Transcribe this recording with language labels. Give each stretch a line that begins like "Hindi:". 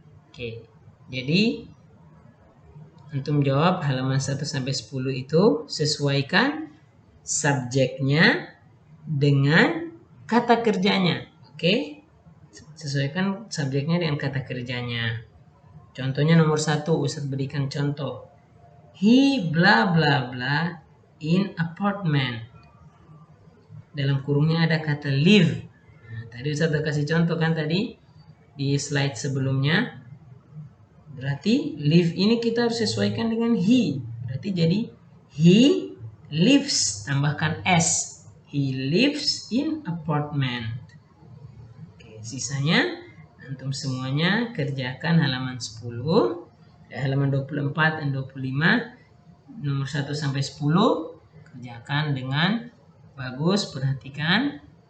Indonesian: Oke, jadi antum jawab halaman 1 sampai 10 itu, sesuaikan subjeknya dengan kata kerjanya. Oke? Sesuaikan subjeknya dengan kata kerjanya. Contohnya nomor 1, Ustaz berikan contoh.
English: He bla bla bla in apartment.
Indonesian: Dalam kurungnya ada kata live. Nah, tadi Ustaz udah kasih contoh kan tadi di slide sebelumnya. Berarti live ini kita harus sesuaikan dengan he. Berarti jadi
English: he lives,
Indonesian: tambahkan s.
English: He lives in apartment.
Indonesian: Oke, sisanya Antum semuanya kerjakan halaman 10, halaman 24 dan 25, nomor 1 sampai 10, kerjakan dengan bagus, perhatikan.